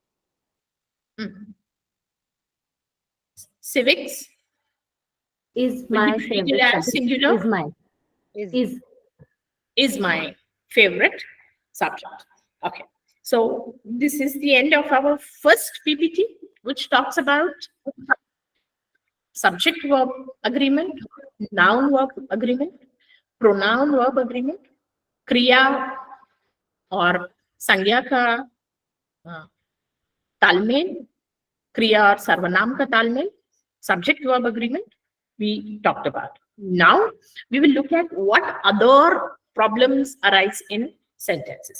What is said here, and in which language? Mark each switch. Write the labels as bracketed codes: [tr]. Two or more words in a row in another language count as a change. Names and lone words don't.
[en] Civics Is will my be treated favorite as subject. singular. Is my. Is My favorite subject. Okay. So this is the end of our first PPT, which talks about subject verb agreement, noun verb agreement, pronoun verb agreement, [hi] kriya और संज्ञा का तालमेल, kriya और सर्वनाम का तालमेल, [en] subject verb agreement we talked about. Now we will look at what other problems arise in sentences.